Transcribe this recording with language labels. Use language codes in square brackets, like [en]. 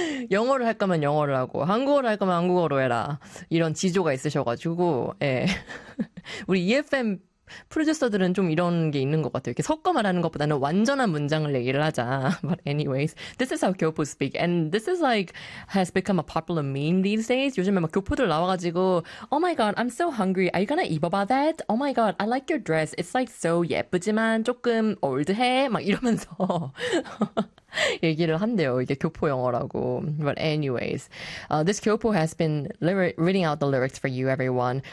[ko] 영어를 할 거면 영어를 하고 한국어를 할 거면 한국어로 해라. 이런 지조가 있으셔가지고 예. 우리 EFM 프로듀서들은 좀 이런 게 있는 것 같아요. 이렇게 섞어 말하는 것보다는 완전한 문장을 얘기를 하자. [en] But anyways, this is how 교포 speak. And this is like, has become a popular meme these days. [ko] 요즘에 막 교포들 나와가지고, [en] Oh my god, I'm so hungry. Are you gonna eat about that? Oh my god, I like your dress. It's like so [ko] 예쁘지만 조금 올드해. 막 이러면서 얘기를 한대요. 이게 교포 영어라고. [en] But anyways, this 교포 has been reading out the lyrics for you, everyone.